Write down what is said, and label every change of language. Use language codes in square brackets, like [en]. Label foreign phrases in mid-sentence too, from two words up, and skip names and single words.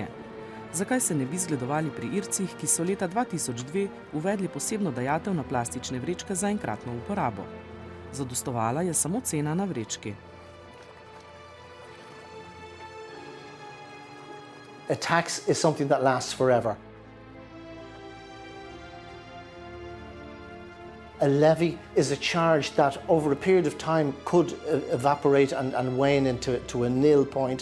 [sl] Zakaj se ne bi zgledovali pri Ircih, ki so leta 2002 uvedli posebno dajatev na plastične vrečke za enkratno uporabo? Zadostovala je samo cena na vrečki. [en] A tax is something that lasts forever. A levy is a charge that over a period of time could evaporate and wane into a nil point.